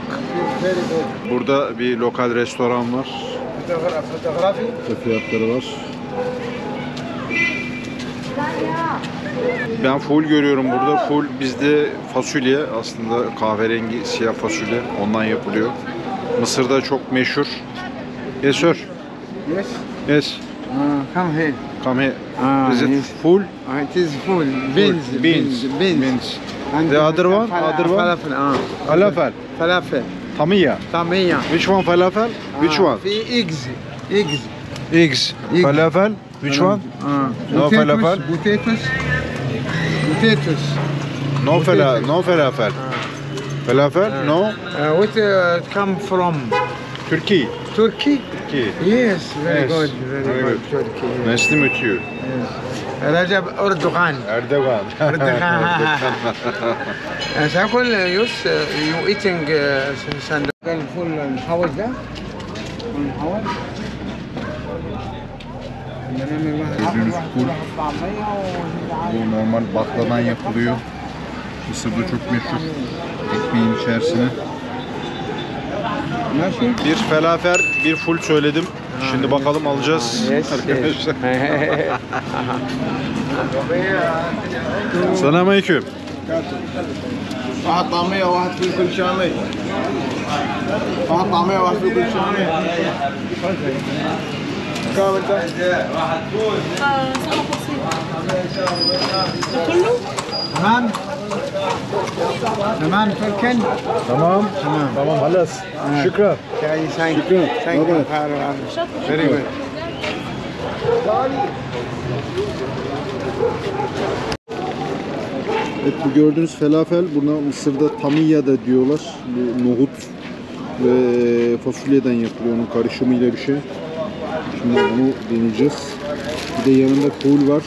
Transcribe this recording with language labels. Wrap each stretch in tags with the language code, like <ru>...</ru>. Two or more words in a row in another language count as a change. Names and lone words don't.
<tr>Burada bir lokal restoran var. Ve fiyatları var. Ben full görüyorum burada. Full bizde fasulye, aslında kahverengi siyah fasulye, ondan yapılıyor. Mısır'da çok meşhur.</tr> <en>Yes sir. Yes. Yes. Come here. Come here. Ah, Is it yes. full? It is full. Beans. Beans. And The other one? Other one? Falafel. Falafel. Falafel. Tamiya. Tamiya. Which one falafel? Which one? في eggs. Eggs. Eggs. Falafel. Which one? No falafel. Potatoes. Potatoes. No falafel. No falafel. Falafel? No. What come from Turkey. Turkey? Turkey. Yes, very Yes, good. very Very good. good. Turkey. Yes. Nice to meet you. Rajab Erdogan. Erdogan.</en> <ar>سأقول يوس</ar> <en>you eating</en> <ar>سندوتش فول محوج ده محوج</ar> <tr>Gördüğünüz full. Bu normal bakladan yapılıyor. Mısır'da çok meşhur. Ekmeğin içerisine. Bir falafel, bir full söyledim. Şimdi bakalım alacağız arkadaşlar. Selamünaleyküm.</tr> <ar>واحد طعمية وواحد في كل شامي واحد طعمية وواحد في كل شامي كم انت؟ تمام تمام تركن</ar> <tr>Tamam. Tamam halas. Şükran.</tr> <en>Thank you. Very good.</en> <tr>Evet, bu gördüğünüz falafel, buna Mısır'da tamiya da diyorlar. Bu nohut ve fasulyeden yapılıyor, onun karışımıyla bir şey. Şimdi onu deneyeceğiz. Bir de yanında ful var.</tr>